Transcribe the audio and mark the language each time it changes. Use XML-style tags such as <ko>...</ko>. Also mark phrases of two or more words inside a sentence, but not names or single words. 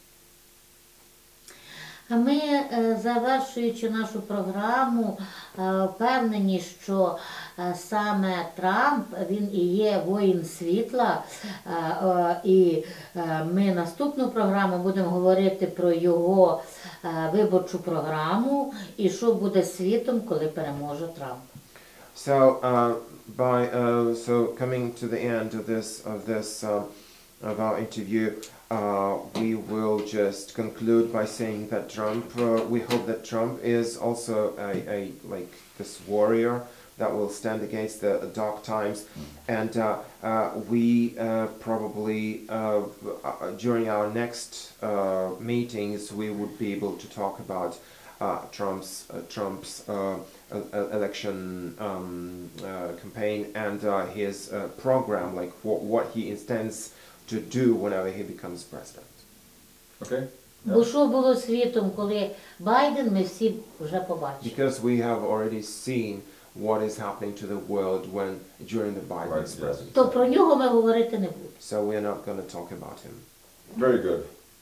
<uk>Ми, завершуючи нашу програму, впевнені, що саме Трамп, він і є воїн світла, і ми наступну програму будемо говорити про його виборчу програму і що буде світом, коли переможе Трамп.</uk> <en>So, coming to the end of our interview, we will just conclude by saying that we hope that Trump is also like this warrior that will stand against the dark times, and we probably during our next meetings we would be able to talk about Trump's election campaign and his program, like what he intends to do whenever he becomes president. Okay.</en> <uk>Бо що було світом, коли Байден, ми всі вже побачили.</uk> <en>Because we have already seen what is happening to the world during the Biden's presidency.</en> <uk>То про нього ми говорити не будемо.</uk> <en>So we are not going to talk about him. Very good.</en>